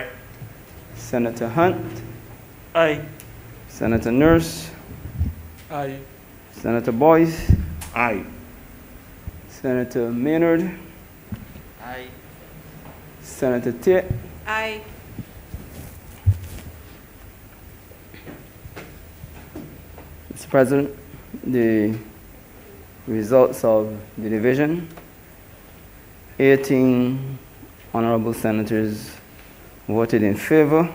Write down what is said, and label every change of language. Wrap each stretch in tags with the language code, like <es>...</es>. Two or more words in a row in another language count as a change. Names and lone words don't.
<en>Senator Hunt, Aye. Senator Nurse, Aye. Senator Boyce, Aye. Senator Maynard, Aye. Senator Tate, Aye. Mr. President, the results of the division, 18 honorable senators voted in favor.</en>